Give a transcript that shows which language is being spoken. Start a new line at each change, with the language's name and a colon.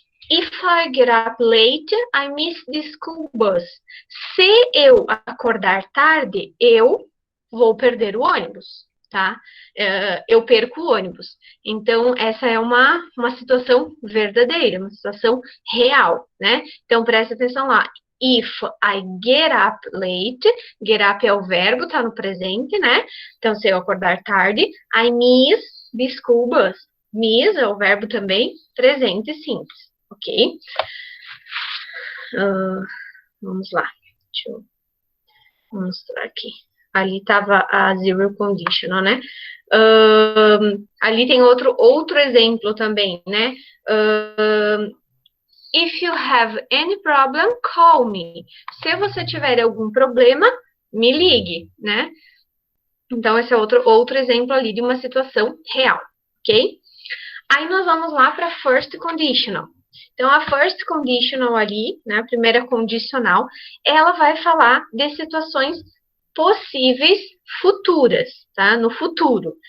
English: If I get up late, I miss the school bus.
Portuguese: Se eu acordar tarde, eu vou perder o ônibus, tá? Eu perco o ônibus. Então, essa é uma situação verdadeira, uma situação real, né? Então, presta atenção lá.
English: If I get up late,
Portuguese: get up é o verbo, tá no presente, né? Então, se eu acordar tarde,
English: I miss the school bus.
Portuguese: Miss é o verbo também, presente simples, ok? Vamos lá, deixa eu mostrar aqui. Ali estava a zero conditional, né? Ali tem outro exemplo também, né?
English: If you have any problem, call me.
Portuguese: Se você tiver algum problema, me ligue, né? Então, esse é outro exemplo ali de uma situação real, ok? Aí nós vamos lá para first conditional. Então, a first conditional ali, né, a primeira condicional, ela vai falar de situações possíveis futuras, tá? No futuro.